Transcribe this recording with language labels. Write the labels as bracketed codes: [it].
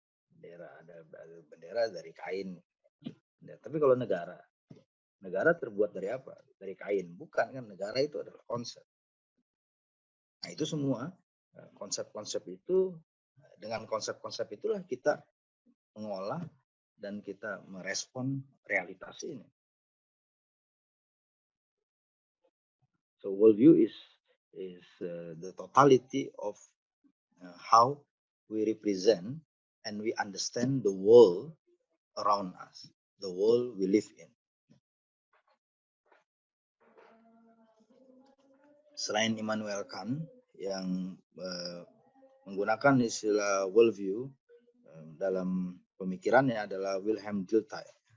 [id] Bendera ada bendera dari kain. Tapi kalau negara terbuat dari apa? Dari kain. Bukan kan, negara itu adalah konsep. Nah itu semua konsep-konsep itu, dengan konsep-konsep itulah kita mengolah dan kita merespon realitas ini. [en] So worldview is the totality of how we represent and we understand the world around us, the world we live in. [id] Selain Immanuel Kant yang menggunakan istilah worldview dalam pemikirannya adalah Wilhelm Dilthey.